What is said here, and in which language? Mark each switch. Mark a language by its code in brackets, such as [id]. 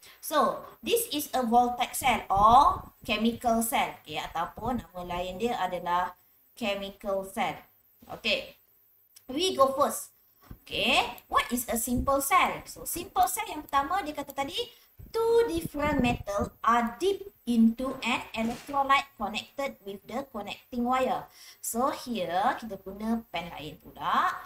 [en] So, this is a voltaic cell or chemical cell. [ms] Okay, ataupun nama lain dia adalah chemical cell. [en] Okay, we go first. Okay, what is a simple cell? So, simple cell [ms] yang pertama dia kata tadi, [en] two different metal are dipped into an electrolyte connected with the connecting wire. So here [ms] kita guna pen lain pula.